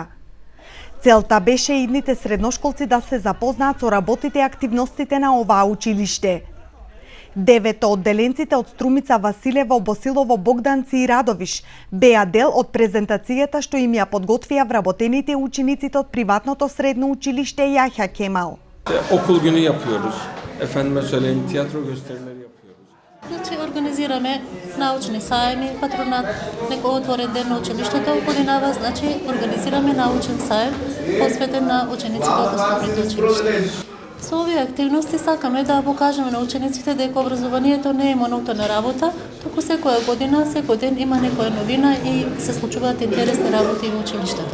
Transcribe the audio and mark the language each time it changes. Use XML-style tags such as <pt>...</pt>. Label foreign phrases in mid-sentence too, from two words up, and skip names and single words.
<mk>Целта беше идните средношколци да се запознаат со работите и активностите на оваа училиште. 9 одделенците од Струмица, Василево, Босилово, Богданци и Радовиш беа дел од презентацијата што им ја подготвија вработените учениците од приватното средно училиште Јахја Кемал.</mk> <tr>Okul günü yapıyoruz. Efendime söyleyeyim, tiyatro gösterileri yapıyoruz.</tr> <mk>Значи, организираме научни саеми, патронат, некој отворен ден на училиштето годинава, значи организираме научен саем посветен на учениците од основните училишта. Со овие активности сакаме да покажеме на учениците дека образованието не е монотона работа, туку секоја година, секој ден има некоја новина и се случуваат интересни работи во училиштето.</mk>